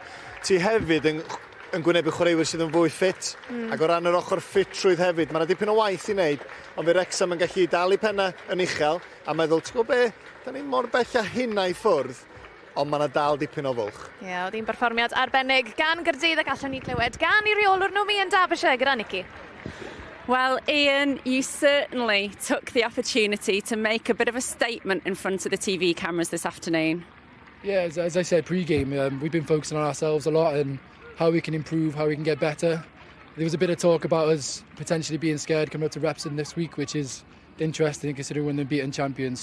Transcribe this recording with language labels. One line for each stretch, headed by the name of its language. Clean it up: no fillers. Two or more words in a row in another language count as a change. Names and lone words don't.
Welsh: Ti hefyd yn gwynebu chwaraewyr sydd yn fwy ffit, ac o ran yr ochr ffitrwydd hefyd, mae yna dipyn o waith i wneud, ond fe Wrexham yn gallu dal i penna yn uchel, a meddwl, ti'n gwybod be, da ni mor bell a hynna i ffwrdd, ond mae yna dal dipyn o fwlch. Ie, oedd hi'n berfformiad arbennig gan Gaerdydd ac allwn ni glywed gan i reolwr nhw Ian Derbyshire gyda Nicky.
English: Well, Ian, you certainly took the opportunity to make a bit of a statement in front of the TV cameras this afternoon. Yeah, as I said pre-game, we've been focusing on ourselves a lot and how we can improve, how we can get better. There was a bit of talk about us potentially being scared coming up to Wrexham this week, which is interesting considering we're the beaten champions.